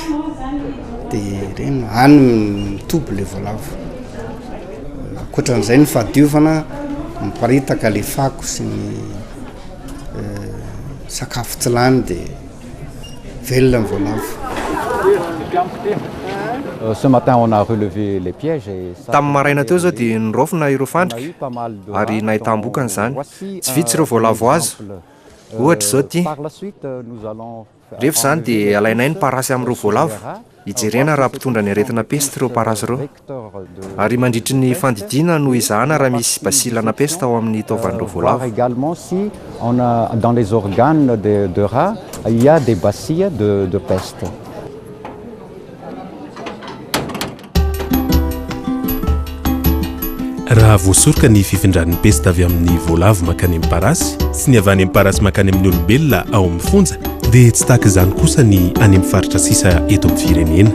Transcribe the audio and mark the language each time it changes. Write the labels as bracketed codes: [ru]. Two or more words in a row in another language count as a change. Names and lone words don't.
[mg] Dia ireny any mitoby ilay voalavo. Ankoatran'izay ny fahadiovana miparitaka ilay fako sy ny sakafo tsy lany dia velona ny voalavo. [fr] Ce matin, on a relevé les pièges et [mg] tamin'ny maraina teo zao dia niraofina ireo fandrika ary nahitam-bokany izany tsy vitsy ireo voalavo azo ohatra zao ty rehefa izany dia alainay ny parasy amin'ireo voalavo hijerena raha mpitondra ny aretina peste ireo parasy ireo ary mandritry ny fandidiana no izahana raha misy basilana peste ao amin'ny taovan'ireo voalavo. [fr] Également si on a dans les organes de rat il y a des bacilles de peste. [mg] Raha voasoroka ny fifindran'ny peste avy amin'ny voalavo makany amin'ny parasy sy ny avy any amin'ny parasy makany amin'ny olombelona ao amin'ny fonja dia tsy tahaka izany kosa ny any amin'ny faritra sisa eto amin'ny firenena.